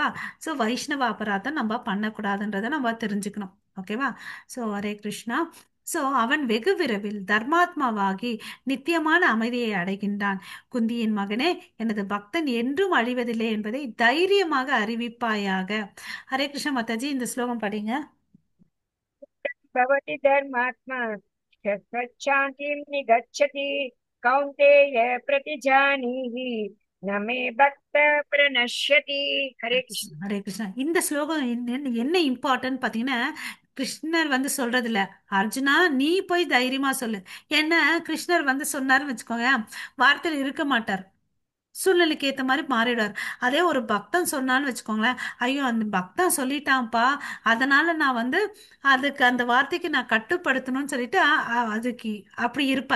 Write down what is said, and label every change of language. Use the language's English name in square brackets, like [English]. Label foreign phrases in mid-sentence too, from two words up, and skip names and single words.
[Tamil] ஸோ வைஷ்ணவ அபராதம் நம்ம பண்ணக்கூடாதுன்றதை நம்ம தெரிஞ்சுக்கணும். ஓகேவா? ஸோ ஹரே கிருஷ்ணா. ஸோ அவன் வெகு விரைவில் தர்மாத்மாவாகி நித்தியமான அமைதியை அடைகின்றான். குந்தியின் மகனே, எனது பக்தன் என்றும் அழிவதில்லை என்பதை தைரியமாக அறிவிப்பாயாக. ஹரே கிருஷ்ண மாதாஜி, இந்த ஸ்லோகம் படிங்க. [Sanskrit] भवति धर्मात्मा शान्तिं निगच्छति कौन्तेय प्रतिजानीहि न मे भक्त प्रणश्यति। हरे कृष्ण। [Tamil] ஹரே கிருஷ்ணா. இந்த ஸ்லோகம் என்ன இம்பார்ட்டன்ட் பாத்தீங்கன்னா, கிருஷ்ணர் வந்து சொல்றது இல்ல, அர்ஜுனா நீ போய் தைரியமா சொல்லு. ஏன்னா கிருஷ்ணர் வந்து சொன்னாருன்னு வச்சுக்கோங்க, வார்த்தையில் இருக்க மாட்டார். சூழ்நிலைக்கு ஏற்ற மாதிரி மாறிடுவார். அதே ஒரு பக்தன் சொன்னான்னு வச்சுக்கோங்களேன், ஐயோ அந்த பக்தன் சொல்லிட்டான்ப்பா, அதனால நான் வந்து அதுக்கு அந்த வார்த்தைக்கு நான் கட்டுப்படுத்தணும்னு சொல்லிட்டு அதுக்கு அப்படி இருப்பார்.